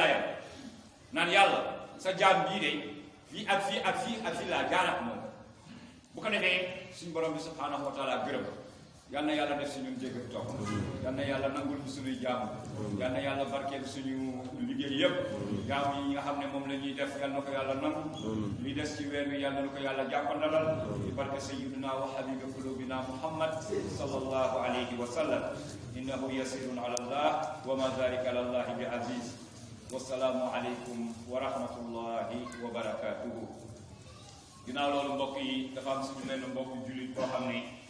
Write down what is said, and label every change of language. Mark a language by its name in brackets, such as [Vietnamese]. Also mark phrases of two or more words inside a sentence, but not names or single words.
[Wolof] layal naan yàlla sa jaam bii de fii ak fii laa jaarat moom bu ko defee suñu borom bi [Arabic] سبحانه وتعالى [Wolof] gërëm yal na yàlla def si ñun jégg ak topp yal na yàlla nangul ñu suñuy jaamu yal na yàlla barkeel suñu liggéey yëpp jaamu yi nga xam ne moom la ñuy def yal na ko yàlla nangu li des ci weer wi yal na ko yàlla jàppandalal di barke [Arabic] سيدنا وحبيب قلوبنا محمد صلى الله عليه وسلم إنه يسير على الله وما ذلك على الله بعزيز والسلام عليكم ورحمة الله وبركاته [Wolof] ginnaaw loolu mbokk yi dafa am suñu benn mbokk jullit boo xam ne